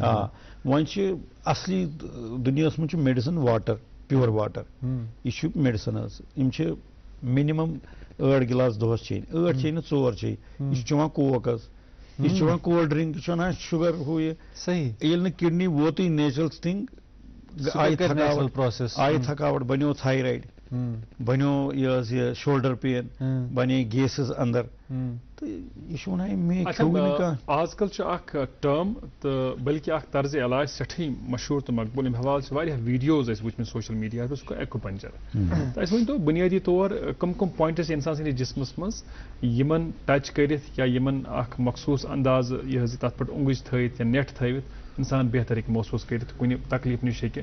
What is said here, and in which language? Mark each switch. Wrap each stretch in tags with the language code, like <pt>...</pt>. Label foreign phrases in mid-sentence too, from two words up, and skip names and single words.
<ks>وۄنۍ چھِ اصلی دُنیاہس منٛز چھُ</ks> <en>medicine water pure water</en> <ks>یہ چھُ میڈِسن حظ یِم چھِ مِنِمم 8 گِلاس دۄہس چیٚنۍ 8 چیٚنۍ نہٕ 4 چیٚنۍ یہِ چھُ چٮ۪وان کوک حظ یہِ چھُ چٮ۪وان</ks> <en>cold drink</en> <ks>یہِ چھُ وَنان شُگر ہُہ یہِ صحیح ییٚلہِ نہٕ کِڈنی ووتُے</ks> <en>natural thing</en> <ks>آیہِ تھکاوٹ بنیو تھایرایڈ بنیو یہ حظ یہ</ks> <en>shoulder pain</en> <ks>بنے گیسز اندر تو یہ چھُ ونان مےٚ کھیوٚو نہٕ کانٛہہ آز کل چھُ اکھ ٹٲرم تہٕ بلکہِ اکھ طرزِ علاج سٮ۪ٹھٕے مشہوٗر تہٕ مقبوٗل اَمہِ حوالہٕ چھِ واریاہ ویٖڈیوز اَسہِ وٕچھمٕتۍ سوشل میٖڈیاہس پٮ۪ٹھ سُہ گوٚو ایکوپنچر تہٕ اَسہِ ؤنۍتو بُنیٲدی طور کم کم پویِنٹس انسان سٕنٛدِس جسمس منٛز یِمن ٹچ کٔرِتھ یا یِمن اکھ مخصوٗص اندازٕ یہِ حظ تتھ پٮ۪ٹھ اونٛگٕج تھٲیِتھ یا نٮ۪ٹ تھٲوِتھ انسان بہتر ہیٚکہِ محسوٗس کٔرِتھ کُنہِ تکلیٖف نِش ہیٚکہِ</ks>